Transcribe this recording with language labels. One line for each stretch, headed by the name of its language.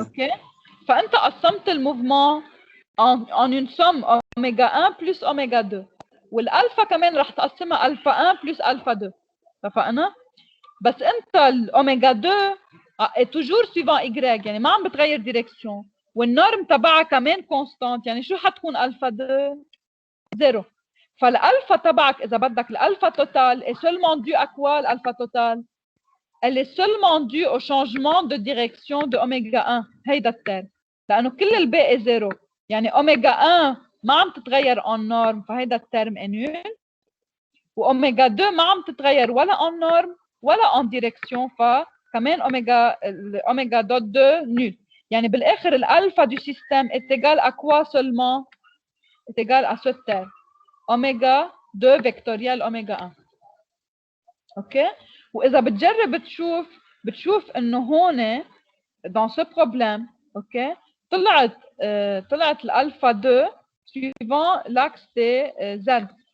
Arabic: أوكي؟ فأنت قسمت الموفمون
French: en une somme
Arabic: أوميجا 1 بلس أوميجا 2 والألفا كمان رح تقسمها ألفا 1 بلس ألفا 2. اتفقنا؟ بس أنت الأوميجا 2
French: est toujours suivant
Arabic: إيكغيك يعني ما عم بتغير ديريكسيون والنورم تبعها كمان كونستانت. يعني شو حتكون الفا 2 0. فالالفا تبعك اذا بدك الالفا توتال
French: est seulement due à quoi l'alpha total? Elle est seulement due au changement de direction de oméga 1.
Arabic: هيدا الترم لانه كل الباقي 0 يعني اوميجا 1 ما عم تتغير
French: en norme
Arabic: فهيدا الترم
French: est nul
Arabic: واوميجا 2 ما عم تتغير
French: ولا en norme ولا en direction
Arabic: فكمان اوميجا دوت 2 nul. يعني بالآخر الألفا
French: du système est égal à quoi seulement? Est égal à ce terme. Oméga 2 vectoriel oméga 1. OK?
Arabic: وإذا بتجرب بتشوف إنه هون
French: dans ce problème
Arabic: OK طلعت الألفا 2
French: suivant l'axe des Z.